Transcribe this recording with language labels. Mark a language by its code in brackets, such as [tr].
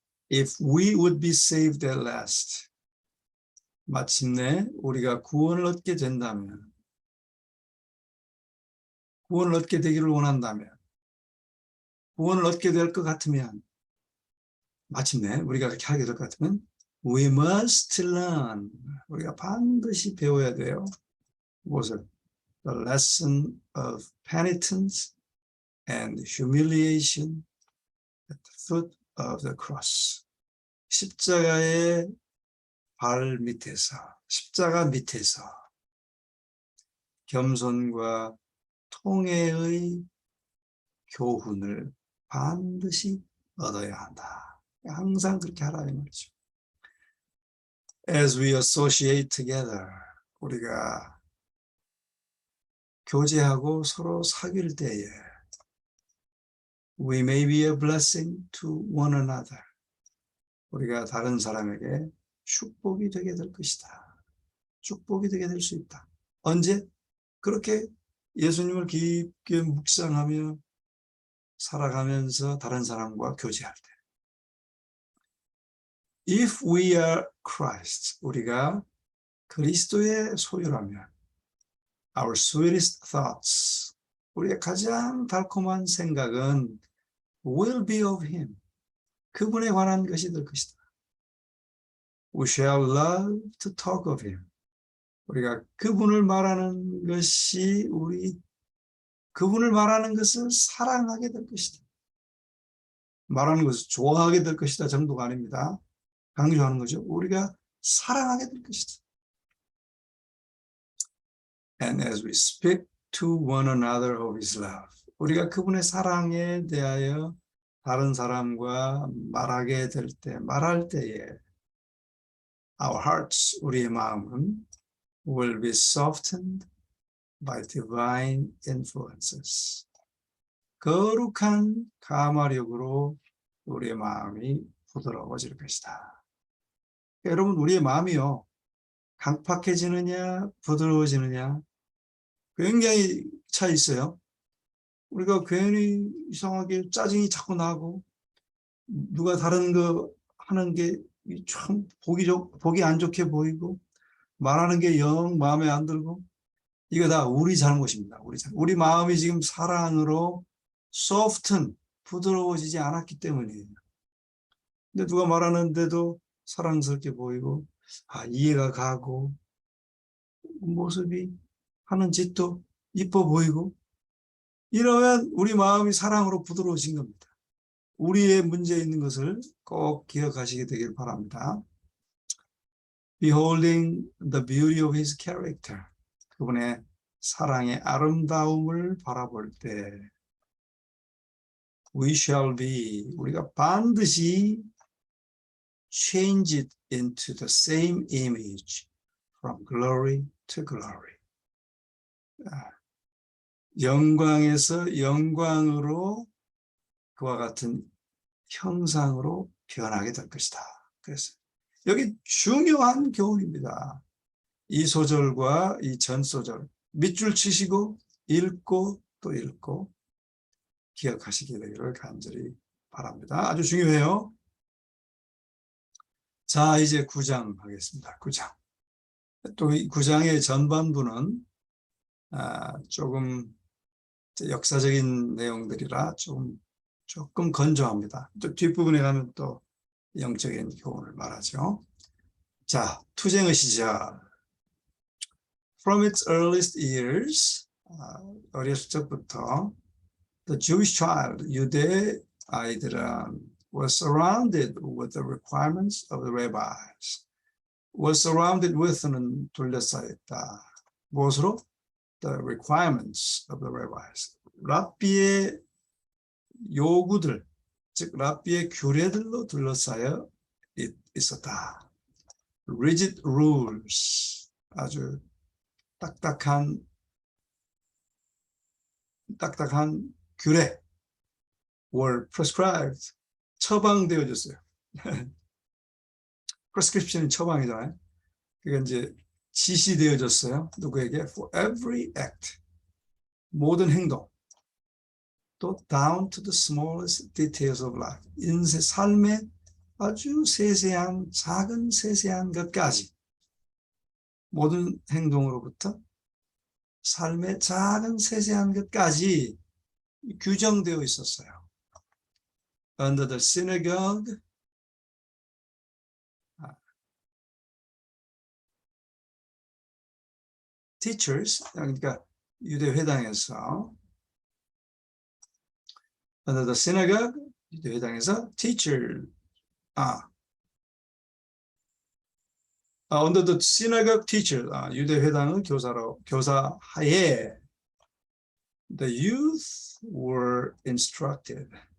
[en] If we would be saved at last, [ko] 마침내 우리가 구원을 얻게 된다면, 구원을 얻게 되기를 원한다면, 구원을 얻게 될 것 같으면, 마침내 우리가 그렇게 하게 될 것 같으면 [en] we must learn, [ko] 우리가 반드시 배워야 돼요. 무엇을? [en] The lesson of penitence and humiliation at the foot of the cross. [ko] 십자가의 발 밑에서, 십자가 밑에서 겸손과 통회의 교훈을 반드시 얻어야 한다. 항상 그렇게 하라는 말이죠. [en] As we associate together, [ko] 우리가 교제하고 서로 사귈 때에 [en] we may be a blessing to one another. [ko] 우리가 다른 사람에게 축복이 되게 될 것이다. 축복이 되게 될 수 있다. 언제? 그렇게 예수님을 깊게 묵상하며 살아가면서 다른 사람과 교제할 때. [en] If we are Christ, [ko] 우리가 그리스도의 소유라면 [en] our sweetest thoughts, [ko] 우리의 가장 달콤한 생각은 [en] will be of Him, [ko] 그분에 관한 것이 될 것이다. [en] We shall love to talk of Him, [ko] 우리가 그분을 말하는 것이 그분을 말하는 것을 사랑하게 될 것이다. 말하는 것을 좋아하게 될 것이다 정도가 아닙니다. 강조하는 거죠. 우리가 사랑하게 될 것이다. [en] And as we speak to one another of His love, [ko] 우리가 그분의 사랑에 대하여 다른 사람과 말할 때에 [en] our hearts, [ko] 우리의 마음은 [en] will be softened by divine influences. [ko] 거룩한 감화력으로 우리의 마음이 부드러워질 것이다. 여러분, 우리의 마음이요, 강팍해지느냐 부드러워지느냐 굉장히 차이 있어요. 우리가 괜히 이상하게 짜증이 자꾸 나고 누가 다른 거 하는 게 참 보기 안 좋게 보이고 말하는 게 영 마음에 안 들고, 이거 다 우리 잘못입니다. 우리 마음이 지금 사랑으로 soften, 부드러워지지 않았기 때문이에요. 근데 누가 말하는데도 사랑스럽게 보이고 이해가 가고 모습이 하는 짓도 이뻐 보이고, 이러면 우리 마음이 사랑으로 부드러워진 겁니다. 우리의 문제 있는 것을 꼭 기억하시게 되길 바랍니다. [en] Beholding the beauty of His character, [ko] 그분의 사랑의 아름다움을 바라볼 때 [en] we shall be, [ko] 우리가 반드시 [en] change it into the same image from glory to glory. [ko] 영광에서 영광으로 그와 같은 형상으로 변하게 될 것이다. 그래서 여기 중요한 교훈입니다. 이 소절과 이 전 소절 밑줄 치시고 읽고 또 읽고 기억하시게 되기를 간절히 바랍니다. 아주 중요해요. 자, 이제 9장 하겠습니다. 9장. 또 이 9장의 전반부는 조금 역사적인 내용들이라 조금 건조합니다. 또 뒷부분에 가면 또 영적인 교훈을 말하죠. 자, 투쟁의 시작. [en] From its earliest years, [ko] 어렸을 적부터 [en] the Jewish child, [ko] 유대 아이들은 [en] was surrounded with the requirements of the rabbis. was surrounded with [ko] 는 둘러싸였다. 무엇으로? [en] The requirements of the rabbis. [ko] 랍비의 요구들, 즉 랍비의 규례들로 둘러싸여 있었다. [en] rigid rules, [ko] 아주 딱딱한 규례 [en] were prescribed, [ko] 처방되어졌어요. prescription이 처방이잖아요. 그게 이제 지시되어졌어요. 누구에게? [en] For every act, [ko] 모든 행동, 또 [en] down to the smallest details of life, [ko] 인생 삶의 아주 세세한 작은 세세한 것까지 모든 행동으로부터 삶의 작은 세세한 것까지 규정되어 있었어요. [en] Under the synagogue, teachers, [ko] 그러니까 유대 회당에서 [en] under the synagogue, [ko] 유대 회당에서 [en] teacher, under the synagogue teacher, [ko] 유대 회당은 교사하에 [en] the youth were instructed.